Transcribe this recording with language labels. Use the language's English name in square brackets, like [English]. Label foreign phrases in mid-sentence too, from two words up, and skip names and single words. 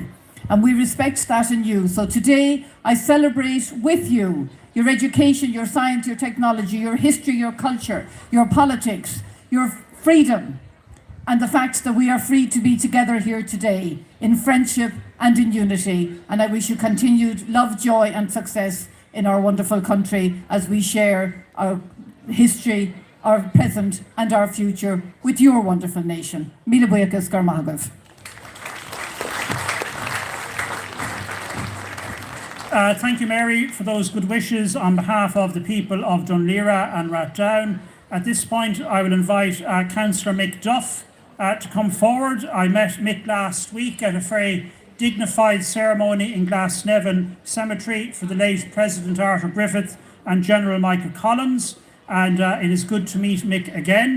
[English] And we respect that in you. So today, I celebrate with you your education, your science, your technology, your history, your culture, your politics, your freedom, and the fact that we are free to be together here today in friendship and in unity. And I wish you continued love, joy and success in our wonderful country as we share our history, our present and our future with your wonderful nation. [Irish] Míle buchas gur maith agam. [English] Thank you, Mary, for those good wishes on behalf of the people of Dunleary and Rathdown. At this point, I will invite Councillor Mick Duff to come forward. I met Mick last week at a very dignified ceremony in Glasnevin Cemetery for the late President Arthur Griffith and General Michael Collins, and it is good to meet Mick again.